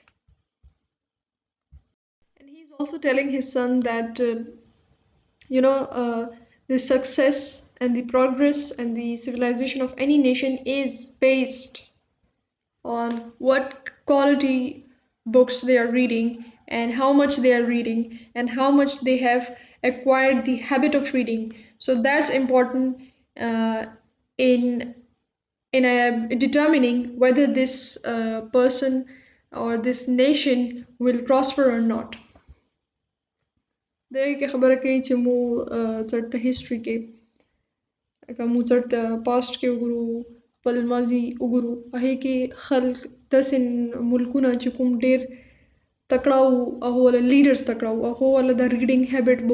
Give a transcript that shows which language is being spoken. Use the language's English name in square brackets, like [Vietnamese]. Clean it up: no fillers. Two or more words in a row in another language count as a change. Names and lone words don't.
[English] And he's also telling his son that you know uh, the success and the progress and the civilization of any nation is based on what quality books they are reading and how much they are reading and how much they have acquired the habit of reading. So that's important uh, in determining whether this person or this nation will prosper or not. [Pashto] ده کې خبره کوي چې مو چېرته هیسټري کې که مو چېرته پاسټ کې وګورو خپل ماضي وګورو هغې کې خلک داسې ملکونه چې کوم ډېر تکړه وو هغو والا لیډرز تکړه وو هغو والا د [English] reading habit [Pashto] به